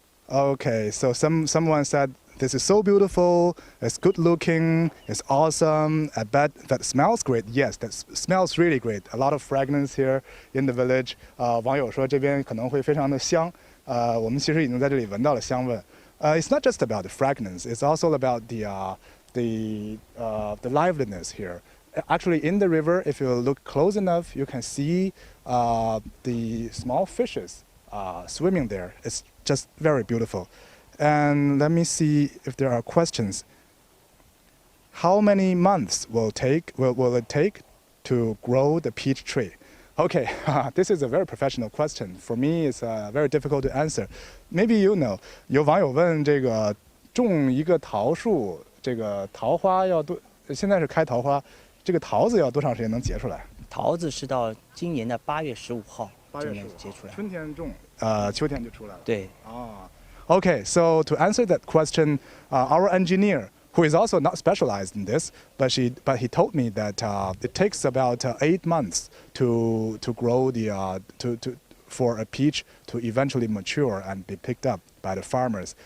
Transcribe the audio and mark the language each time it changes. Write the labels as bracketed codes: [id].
[en] Okay, so someone said, this is so beautiful, it's good looking, it's awesome, I bet that smells great. Yes, that smells really great. A lot of fragrance here in the village. [zh] 网友说这边可能会非常的香。我们其实已经在这里闻到了香味。 [en] It's not just about the fragrance, it's also about the liveliness here. Actually, in the river, if you look close enough, you can see the small fishes swimming there. It's just very beautiful. And let me see if there are questions. How many months will it take to grow the peach tree? Okay, this is a very professional question. For me, it's very difficult to answer. Maybe you know. [zh] 有网友问这个种一个桃树，这个桃花要多，现在是开桃花，这个桃子要多长时间能结出来？桃子是到今年的8月15号，今年结出来。春天种，秋天就出来了。对。 [en] Okay, so to answer that question, our engineer, who is also not specialized in this, but he told me that it takes about 8 months to grow for a peach to eventually mature and be picked up by the farmers.